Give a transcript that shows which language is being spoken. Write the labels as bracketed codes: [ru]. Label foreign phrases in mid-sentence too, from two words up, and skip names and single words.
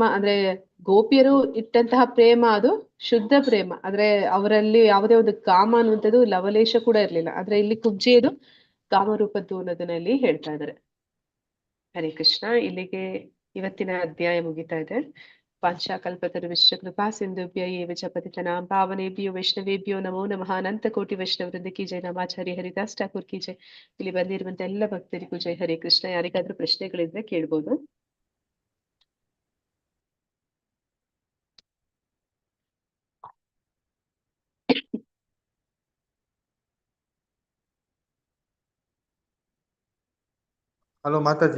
[kn] ಅಂದ್ರೆ ಗೋಪಿಯರು ಇಟ್ಟಂತಹ ಪ್ರೇಮ ಅದು ಶುದ್ಧ ಪ್ರೇಮ. ಅಂದ್ರೆ ಅವರಲ್ಲಿ ಯಾವುದೇ ಒಂದು ಕಾಮ ಅನ್ನುವಂಥದ್ದು ಲವಲೇಶ ಕೂಡ ಇರ್ಲಿಲ್ಲ. ಆದ್ರೆ ಇಲ್ಲಿ ಕುಬ್ಜೆಯದು ಕಾಮರೂಪದ್ದು ಅನ್ನೋದನ್ನ ಇಲ್ಲಿ ಹೇಳ್ತಾ ಇದ್ದಾರೆ. ಹರೇ ಕೃಷ್ಣ. ಇಲ್ಲಿಗೆ ಇವತ್ತಿನ ಅಧ್ಯಾಯ ಮುಗಿತಾ ಇದೆ. [sa] ಪಾಂಚಾಕಲ್ಪತರುಶ್ಚ ಕೃಪಾ ಸಿಂಧುಭ್ಯ ಏವ ಚ ಪತಿತನಾಂ ಪಾವನೇಭ್ಯೋ ವೈಷ್ಣವೇಭ್ಯೋ ನಮೋ ನಮಃ. [hi] अनंत कोटि वैष्णव वृंद की जय। नामाचार्य हरिदास ठाकुर की जय. [kn] ಇಲ್ಲಿ ಬಂದಿರುವಂತ ಎಲ್ಲ ಭಕ್ತರಿಗೂ ಜೈ. ಹರೇ ಕೃಷ್ಣ. ಯಾರಿಗಾದ್ರೂ ಪ್ರಶ್ನೆಗಳಿದ್ರೆ ಕೇಳ್ಬೋದು. ಹಲೋ ಮಾತಾಜಿ.